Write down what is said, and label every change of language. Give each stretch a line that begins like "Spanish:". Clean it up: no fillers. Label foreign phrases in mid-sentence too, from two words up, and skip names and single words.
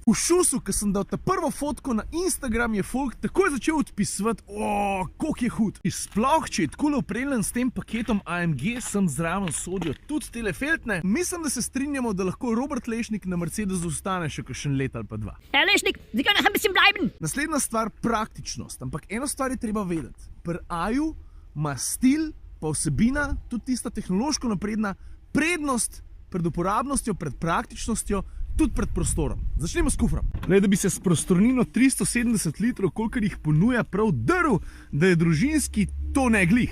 Slovenian: V šusu, ko sem dal ta prvo fotko na Instagram, je folk takoj začel odpisovati, koliko je hud. In sploh, če je takole opremljen s tem paketom AMG, sem zraven sodijo tudi tele feltne. Mislim, da se strinjamo, da lahko Robert Lešnik na Mercedesu ostane še kakšen let ali pa dva.
German: Herr Lešnik, Sie können noch ein bisschen bleiben.
Slovenian: Naslednja stvar, praktičnost. Ampak eno stvar je treba vedeti. Pri Aju ima stil, pa vsebina, tudi tista tehnološko napredna, prednost pred uporabnostjo, pred praktičnostjo, tudi pred prostorom. Začnemo s kufrom. Da bi se s prostornino 370 litrov, kolikor jih ponuja, prav drl, da je družinski, to ne glih.